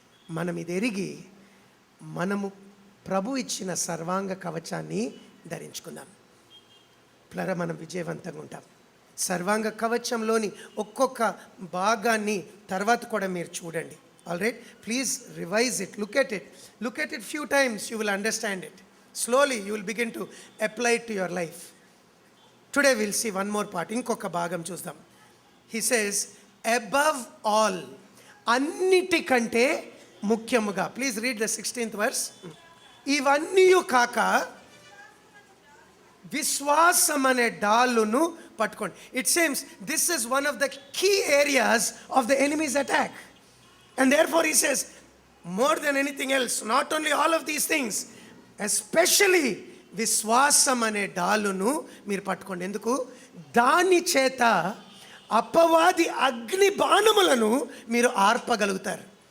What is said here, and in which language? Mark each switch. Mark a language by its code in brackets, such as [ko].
[te] మనం ఇది ఎరిగి మనము ప్రభు ఇచ్చిన సర్వాంగ కవచాన్ని ధరించుకుందాం. ప్లరా మనం విజయవంతంగా ఉంటాం. సర్వాంగ కవచంలోని ఒక్కొక్క భాగాన్ని తర్వాత కూడా మీరు చూడండి. [en] Alright, please revise it, look at it few times, you will understand it. Slowly you will begin to apply it to your life. Today we'll see one more part. [te] ఇంకొక భాగం చూద్దాం. [en] He says above all, [te] అన్నిటికంటే ముఖ్యముగా. [en] Please read the 16th verse. [te] ఇవన్నీ కాక విశ్వాసం అనే డాలును పట్టుకోండి. [en] It seems this is one of the key areas of the enemy's attack, and therefore he says more than anything else, not only all of these things, especially [te] విశ్వాసం అనే డాలును మీరు పట్టుకోండి. ఎందుకు? దాని చేత అపవాది అగ్ని బాణములను మీరు ఆర్పగలుగుతారు.